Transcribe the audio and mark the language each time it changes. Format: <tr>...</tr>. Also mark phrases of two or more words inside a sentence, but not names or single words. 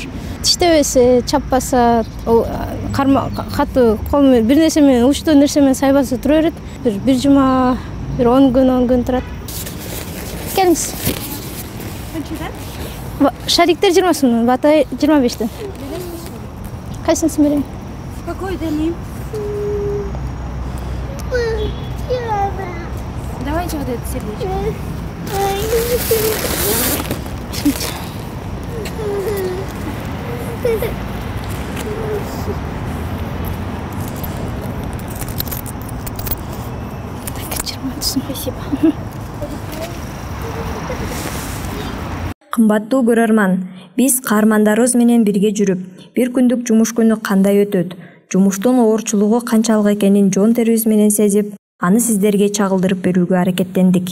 <ky>Тиштебесе, чаппаса, катуу кол менен бир нерсе менен, учтуу нерсе менен сайбаса тура берет. Бир жума, бир 10 күн турат. Келиңиз. Шариктер 20 сом, бата 25тен. Кайсысын берейин?</ky> <ru>Какой дали? Давайте вот это сердечко. Спасибо.</ru> <ky>Кымбаттуу көрөрман, биз каармандарыбыз менен бирге жүрүп, бир күндүк жумуш күнү кандай өтөт, жумуштун оорчулугу канчалык экенин жон терибиз менен сезип, аны сиздерге чагылдырып берүүгө аракеттендик.</ky>